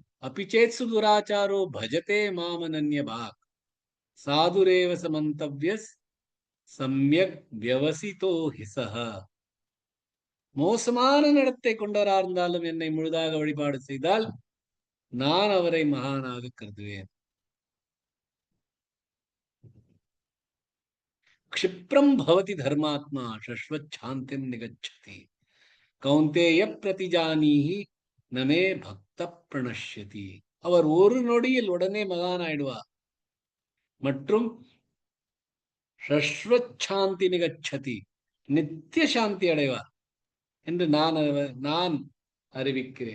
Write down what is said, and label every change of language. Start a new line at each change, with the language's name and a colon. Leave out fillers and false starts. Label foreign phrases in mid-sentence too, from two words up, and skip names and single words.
Sanskrit: अपिचेत्सु दुराचारो भजते मामनन्य भाक् साधुरेव समन्तव्यः सम्यक् व्यवसितो हिसः.
Tamil: மோசமான நடத்தை கொண்டவரா இருந்தாலும் என்னை முழுதாக வழிபாடு செய்தால் நான் அவரை மகானாக கருதுவேன்.
Sanskrit: क्षिप्रम भवति धर्मात्मा शश्वत शांतिम निगच्छति कौन्तेय प्रतिजानीहि नमे भक्त प्रणश्यति.
Tamil: அவர் ஒரு நொடியில் உடனே மகான் ஆயிடுவார் மற்றும்
Sanskrit: शश्वत् शान्ति निगच्छति,
Tamil: நித்திய சாந்தி அடைவார் என்று நான் அறிவிக்கிறேன்.